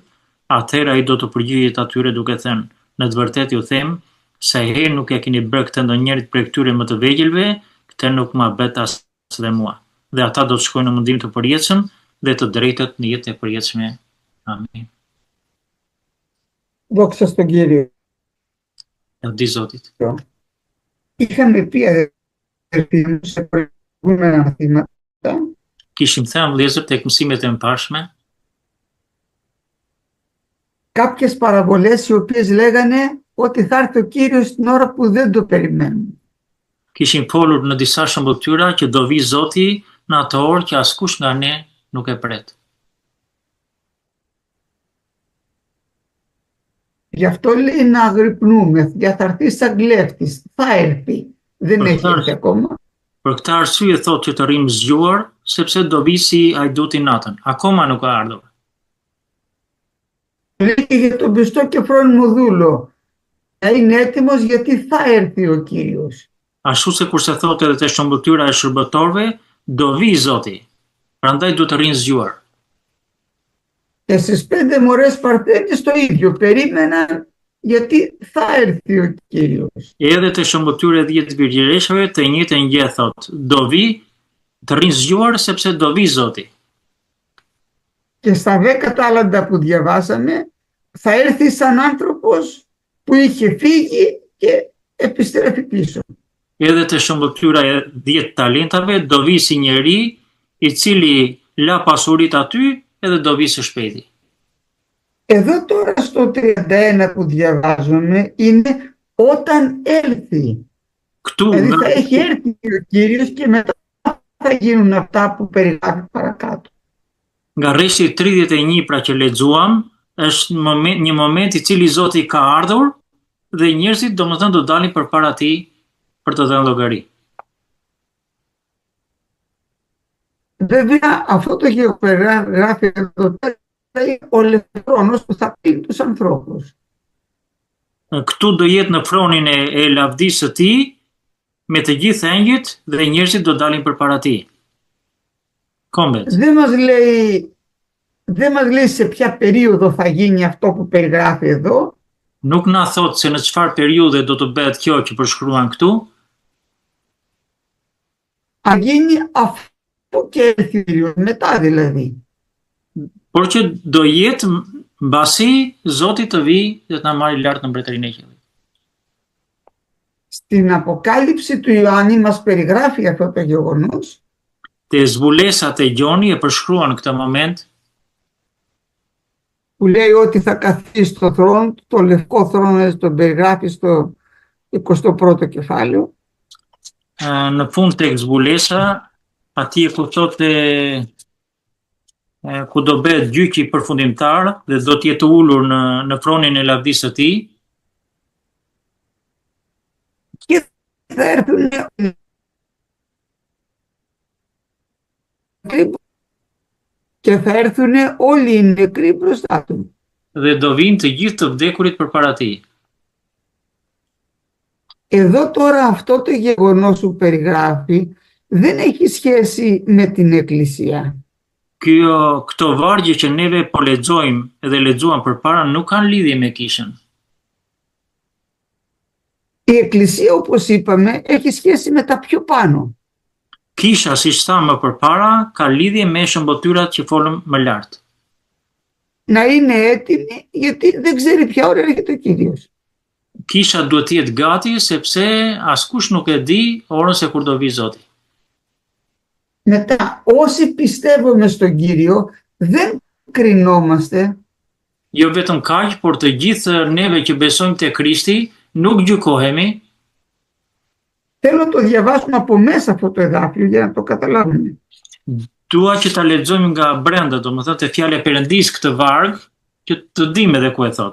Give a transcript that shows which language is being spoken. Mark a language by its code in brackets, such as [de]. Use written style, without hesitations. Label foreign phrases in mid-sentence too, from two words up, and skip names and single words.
[sq] Atëherë ai do të përgjigjet atyre duke thënë: "Në të vërtetë ju them, sa herë nuk e keni bërë këtë ndonjërit prej këtyre më të vegjëlve, këtë nuk ma bët as dhe mua." Dhe ata do të shkojnë në mundim të përjetshëm dhe të drejtët në jetë e përjetshme. Amin. [el] Δόξα στον Κύριο. [sq] Lavdi Zotit. [el] Είχαμε πει αδερφοί μου σε προηγούμενα μαθήματα. [sq] Kishim thënë vëllezër tek mësimet e mëparshme [el] Κάποιες παραβολές οι οποίες λέγανε ότι θα έρθει ο Κύριος στην ώρα που δεν το περιμένουμε. [sq] Kishim folur në disa shëmbëtyra që do vi Zoti në atë orë që askush nga ne nuk e pret. [el] Γι' αυτό λέει να αγρυπνούμε, για θα έρθει σαν κλέφτης, θα έρθει, δεν έχει έρθει ακόμα. [sq] Për këtë arsye thotë që të rrim zgjuar, sepse do vi si ajduti natën, akoma nuk ka ardhur. [el] Λέει και για τον πιστό και φρόνιμο δούλο, να είναι έτοιμος γιατί θα έρθει ο Κύριος. [sq] Ashtu se kurse thotë edhe te shëmbëtyra e shërbëtorëve, do vi Zoti. Prandaj duhet të rinë zgjuar. [el] Και στις 5 μωρές παρθένες το ίδιο, περίμεναν γιατί θα έρθει ο Κύριος. [sq] Edhe te shëmbëtyra e 10 virgjëreshave të njëjtën gjë thotë, do vi, të rinë zgjuar sepse do vi Zoti. [el] Και στα 10 τάλαντα που διαβάσαμε θα έρθει σαν άνθρωπος που είχε φύγει και επιστρέφει πίσω. [sq] Edhe te shëmbëtyra e 10 talentave do vi si njeri i cili la pasurit aty edhe do vi së shpejti. [el] Εδώ τώρα στο 31 που διαβάζουμε είναι όταν έλθει. Δηλαδή θα έχει έρθει ο Κύριος και μετά θα γίνουν αυτά που περιγράφει παρακάτω. [sq] Nga rreshti 31 pra që lexuam, është një moment i cili Zoti ka ardhur dhe njerëzit domethënë do dalin përpara tij për të dhënë llogari. [el] Βέβαια αυτό το γραφεί εδώ πέρα ο Λευκρόνος που θα πει τους ανθρώπους. [sq] Këtu do jetë në fronin e lavdisë së tij, me të gjithë engjëjt dhe njerëzit do dalin përpara tij. Kombet. [el] Δεν μας λέει σε ποια περίοδο θα γίνει αυτό που περιγράφει εδώ. [sq] Nuk na thot se në çfarë periudhe do të bëhet kjo që përshkruan këtu. [el] Θα γίνει αφού και έρθει ο Κύριος, μετά δηλαδή. [sq] Por që do jetë mbasi Zoti të vijë dhe të na marrë lart në mbretërinë e qiellit. [el] Στην Αποκάλυψη του Ιωάννη μας περιγράφει αυτό το γεγονός. [sq] Te zbulesat e Gjoni e përshkruan këtë moment. [el] Που λέει ότι θα καθίσει στο θρόνο, το λευκό θρόνο, τον περιγράφει στο 21ο κεφάλαιο. [sq] Në fund tek zbulesa, atje ku thotë ku do bëhet gjyqi përfundimtar dhe do të jetë ulur në fronin e lavdisë së tij. [el] Και θα έρθουν και θα έρθουν όλοι οι νεκροί μπροστά του. [sq] Dhe do vinë të gjithë të vdekurit përpara tij. [el] Εδώ τώρα αυτό το γεγονός που περιγράφει δεν έχει σχέση με την Εκκλησία. [sq] Këto vargje që neve po lexojmë dhe lexuam përpara nuk kanë lidhje me kishën. [el] Η Εκκλησία, όπως είπαμε, έχει σχέση με τα πιο πάνω. [sq] Kisha, siç thamë më përpara, ka lidhje me shëmbotyrat që folëm më lart. [el] Να είναι έτοιμη, γιατί δεν ξέρει ποια ώρα έρχεται ο Κύριος. [sq] Kisha duhet të jetë gati sepse askush nuk e di orën se kur do vi Zoti. [el] Μετά, όσοι πιστεύουμε στον Κύριο, δεν κρινόμαστε. [sq] Jo vetëm kaq, por të gjithë neve që besojmë te Krishti, nuk gjykohemi. [el] Θέλω να το διαβάσουμε από μέσα αυτό το εδάφιο για να το καταλάβουμε. [sq] Dua që ta lexojmë nga brenda, domethënë te fjala e Perëndis këtë varg, që të dimë edhe ku e thot.